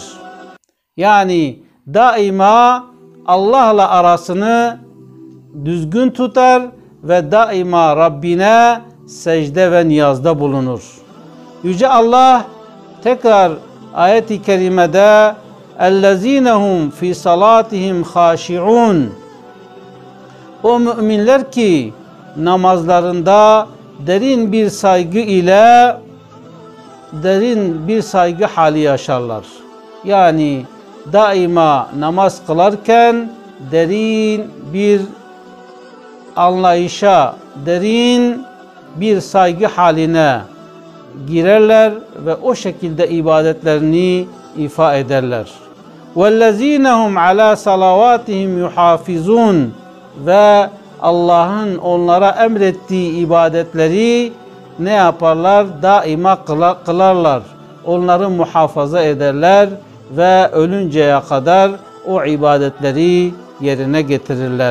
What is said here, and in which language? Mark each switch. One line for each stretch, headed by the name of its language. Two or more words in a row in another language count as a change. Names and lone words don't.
Turkish: Yani daima Allah'la arasını düzgün tutar ve daima Rabbine secde ve niyazda bulunur. Yüce Allah tekrar ayet-i kerimede
Arabic: اَلَّذ۪ينَ هُمْ فِي صَلَاتِهِمْ خَاشِعُونَ
Turkish: O müminler ki namazlarında derin bir saygı hali yaşarlar. Yani daima namaz kılarken derin bir anlayışa, derin bir saygı haline girerler ve o şekilde ibadetlerini ifa ederler.
Arabic: وَالَّذ۪ينَ هُمْ عَلَى صَلَوَاتِهِمْ يُحَافِظُونَ
Turkish: Ve Allah'ın onlara emrettiği ibadetleri ne yaparlar? Daima kılarlar. onları muhafaza ederler ve ölünceye kadar o ibadetleri yerine getirirler.